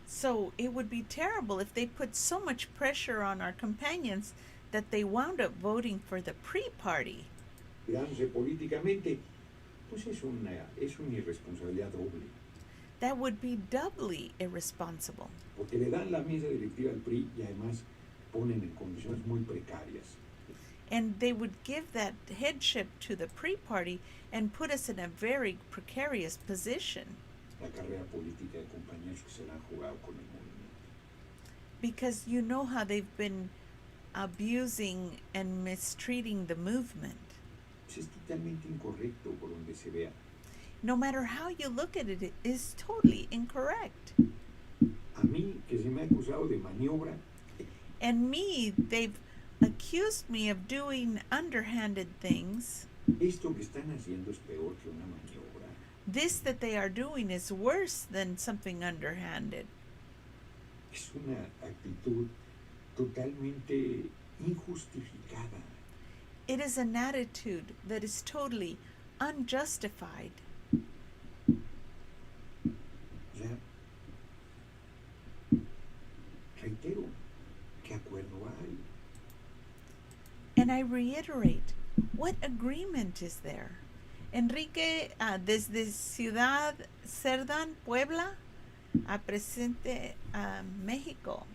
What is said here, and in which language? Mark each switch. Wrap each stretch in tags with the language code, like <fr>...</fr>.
<en>So it would be terrible if they put so much pressure on our companions that they wound up voting for the PRI party.</en> <es>cuidándose políticamente, pues es una irresponsabilidad doble.</es> <en>That would be doubly irresponsible.</en> <es>Porque le dan la mesa directiva al PRI y además ponen en condiciones muy precarias.</es> <en>And they would give that headship to the PRI party and put us in a very precarious position.</en> <es>La carrera política de compañeros que se la han jugado con el movimiento.</es> <en>Because you know how they've been abusing and mistreating the movement.</en> <es>Pues es totalmente incorrecto por donde se vea.</es> <en>No matter how you look at it, it is totally incorrect.</en> <es>A mí, que se me ha acusado de maniobra,</es> <en>And me, they've accused me of doing underhanded things.</en> <es>esto que están haciendo es peor que una maniobra.</es> <en>This that they are doing is worse than something underhanded.</en> <es>Es una actitud totalmente injustificada.</es> <en>It is an attitude that is totally unjustified.</en> <es>O sea, reitero, ¿qué acuerdo hay?</es> <en>And I reiterate, what agreement is there?</en> <es>Enrique, desde Ciudad Cerdán, Puebla, a presente México.</es>